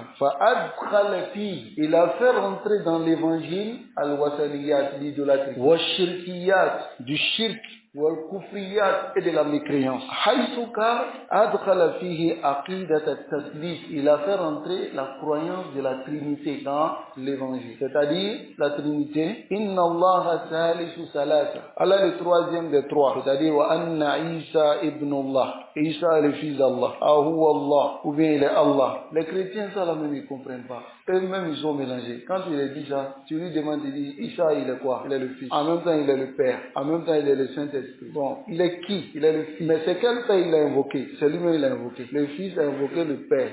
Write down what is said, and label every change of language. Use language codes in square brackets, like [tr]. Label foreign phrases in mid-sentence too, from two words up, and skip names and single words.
[fr] Il a fait rentrer dans l'évangile al-wasaniyat, l'idolâtrie, du shirk, et de la mécréance. Il a fait rentrer la croyance de la Trinité dans l'évangile, c'est-à-dire la Trinité. [ar] إن الله ثالث ثلاثة. [fr] Allah est le troisième des trois, c'est-à-dire [ar] وأن عيسى ابن الله. [fr] Isa est le fils d'Allah. [ar] أهو الله, [fr] ou bien il est Allah. Les chrétiens ça là même ils comprennent pas. Eux-mêmes ils sont mélangés. Quand il a dit ça, tu lui demandes, il dit Isa il est quoi? Il est le fils. En même temps il est le père. En même temps il est le Saint-Esprit. Bon, il est qui? Il est le fils. Mais c'est quel père il a invoqué? C'est lui-même il a invoqué. Le fils a invoqué le père.